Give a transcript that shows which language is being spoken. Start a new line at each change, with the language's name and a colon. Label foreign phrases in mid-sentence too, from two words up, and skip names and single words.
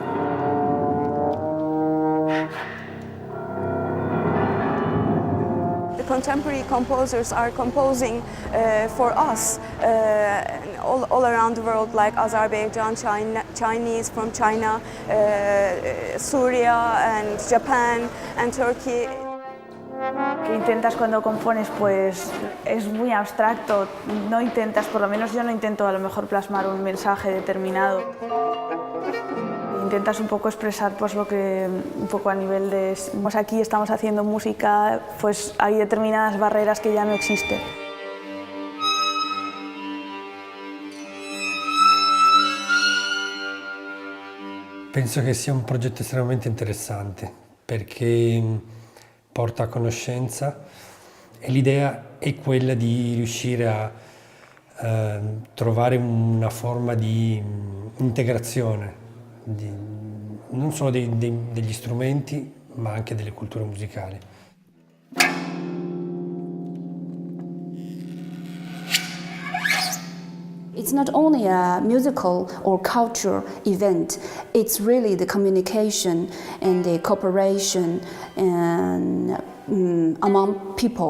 English: The contemporary composers are composing for us all around the world, like Azerbaijan, Chinese from China, Syria and Japan and Turkey.
Spanish: ¿Qué intentas cuando compones? Pues es muy abstracto, no intentas, por lo menos yo no intento a lo mejor plasmar un mensaje determinado. Intentas un poco expresar pues lo que un poco a nivel de pues aquí estamos haciendo música, pues hay determinadas barreras que ya no existen.
Italian: Penso che sia un progetto estremamente interessante perché porta a conoscenza e l'idea è quella di riuscire a trovare una forma di integrazione non solo degli strumenti ma anche delle culture musicali.
English: It's not only a musical or culture event, it's really the communication and the cooperation and among people.